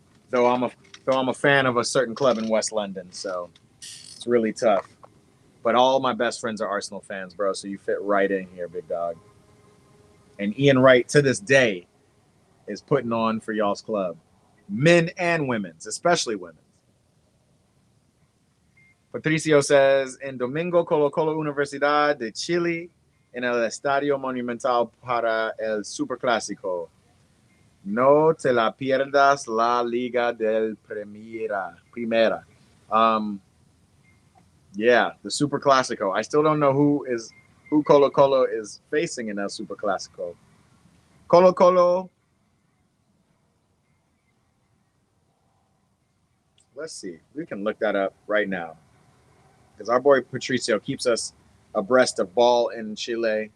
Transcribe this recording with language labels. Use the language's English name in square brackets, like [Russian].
[English] Though I'm a fan of a certain club in West London, so it's really tough. But all my best friends are Arsenal fans, bro, so you fit right in here, big dog. And Ian Wright, to this day, is putting on for y'all's club. Men and women's, especially women's. Patricio says, [Spanish] en Domingo, Colo Colo Universidad de Chile en el Estadio Monumental para el Superclásico. No te la pierdas la Liga del Primera. [English] Yeah, the Super Classico. I still don't know who Colo Colo is facing in El Super Classico. Colo Colo. Let's see. We can look that up right now. Because our boy Patricio keeps us abreast of ball in Chile.